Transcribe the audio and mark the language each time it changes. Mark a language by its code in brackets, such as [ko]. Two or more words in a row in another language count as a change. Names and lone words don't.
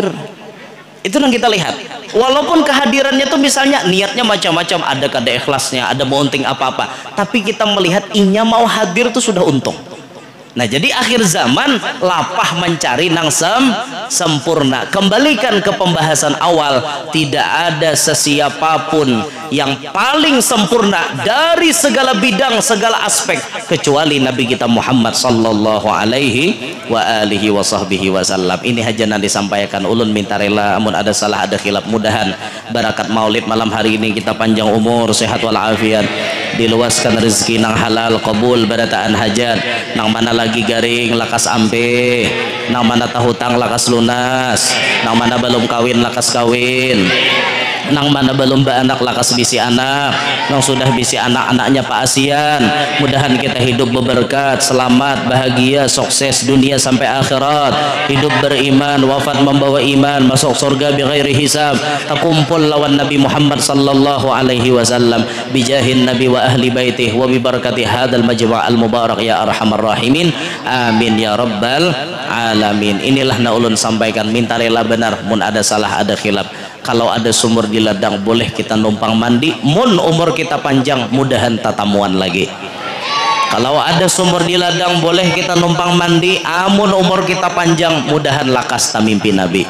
[bjn] Itu yang kita lihat, walaupun kehadirannya tuh misalnya niatnya macam-macam, ada kada ikhlasnya, ada mounting apa-apa, tapi kita melihat inya mau hadir tuh sudah untung. Nah jadi akhir zaman lapah mencari nang sempurna. Kembalikan ke pembahasan awal, tidak ada sesiapapun yang paling sempurna dari segala bidang, segala aspek kecuali Nabi kita Muhammad [ar] صلى الله عليه وعلى آله وصحبه وسلم. [bjn] Ini hajana disampaikan, ulun minta rela amun ada salah ada khilaf, mudahan barakat maulid malam hari ini kita panjang umur, sehat walafiat, diluaskan rezeki nang halal, qabul barataan hajat, nang mana lagi garing lakas ampe, nang mana tahutang lakas lunas, nang mana belum kawin lakas kawin, nang mana belum beranak lakas bisi anak, nang sudah bisi anak-anaknya Pak Asian. Mudahan kita hidup berberkat, selamat, bahagia, sukses dunia sampai akhirat, hidup beriman, wafat membawa iman, masuk surga [ar] بغير حساب, [bjn] takumpul lawan Nabi Muhammad [ar] صلى الله عليه وسلم بجاه النبي وأهل بيته وببركة هذا المجمع المبارك يا أرحم الراحمين آمين يا رب العالمين. [bjn] Inilah na ulun sampaikan, minta rela benar mun ada salah ada khilaf. Kalau ada sumur di ladang boleh kita numpang mandi, mun umur kita panjang mudahan tatamuan lagi. Kalau ada sumur di ladang boleh kita numpang mandi, amun umur kita panjang mudahan lakas tamimpi Nabi.